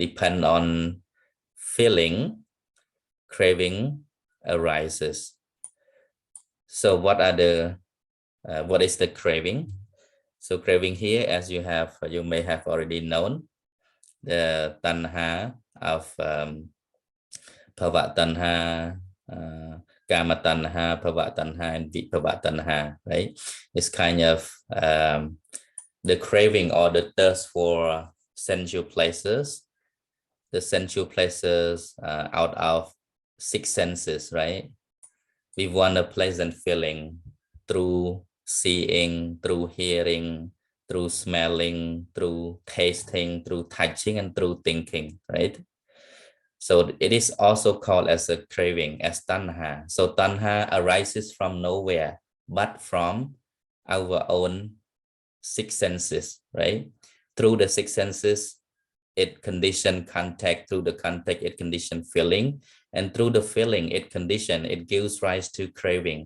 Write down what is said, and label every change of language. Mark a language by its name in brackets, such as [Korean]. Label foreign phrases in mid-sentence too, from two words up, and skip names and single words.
[English] Depend on feeling, craving arises. So what is the craving? So craving here, as you may have already known, the tanha of [Pali] bhava tanha, kama tanha, bhava tanha, [English] and [Pali] vibhava tanha, [English] right? It's kind of the craving or the thirst for sensual pleasures, the sensual pleasures out of 6 senses, right? We want a pleasant feeling through seeing, through hearing, through smelling, through tasting, through touching, and through thinking, right? So it is also called as a craving, as tanha. So tanha arises from nowhere, but from our own 6 senses, right? Through the 6 senses, it condition contact. Through the contact, it condition feeling, and through the feeling, it gives rise to craving.